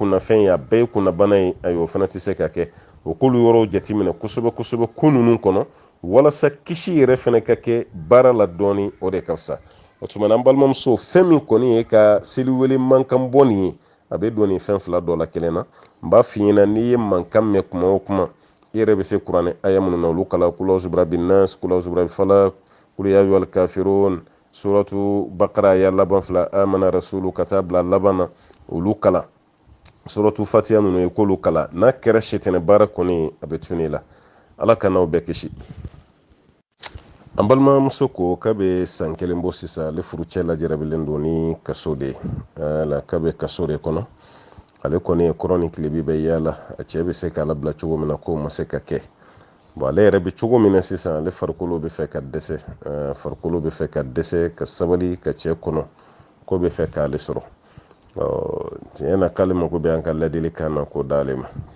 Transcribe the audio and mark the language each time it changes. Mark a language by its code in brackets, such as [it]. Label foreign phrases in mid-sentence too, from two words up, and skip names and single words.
[bm] kunnafɛn ye a bɛɛ ye kunnabana ye ayi o fana tɛ se ka kɛ o k'olu yɔrɔw jateminɛ kosɛbɛ kosɛbɛ ko ninnu kɔnɔ walasa kisi yɛrɛ fana ka kɛ baara la dɔɔni o de ka fisa o tuma na an balimamuso fɛn min kɔni ye ka seliwele mankan bɔ nin ye a bɛ don nin fɛn fila dɔ la kelen na n b'a f'i ɲɛna n'i ye mankan mɛn kuma o kuma i yɛrɛ bɛ se kuranɛ aya minnu na olu kala [ar] قل أعوذ برب الناس قل أعوذ برب الفلق قل يا أيها الكافرون [bm] suratu bakara aya laban fila [ar] آمن الرسول [bm] ka taa bila laban na olu kala suratu fatiha ninnu i k'olu kala n'a kɛra sitɛnɛ baara kɔni a bɛ tunu i la ala ka n'aw bɛɛ kisi an balimamuso ko k'a bɛ san 1 bɔ sisan ale furucɛ lajarabilen don ni kaso de ye k'a bɛ kaso de kɔnɔ ale kɔni ye kɔrɔ ni tilebi bɛ yaala a cɛ bɛ se k'a labila cogo min na k'o ma se ka kɛ bon ale yɛrɛ bɛ cogo min na sisan ale farikolo bɛ fɛ ka dɛsɛ ka sabali ka cɛ kɔnɔ ko bɛ fɛ k'ale sɔrɔ tiɲɛ na k'ale mako bɛ an ka ladilikan na k'o d'ale ma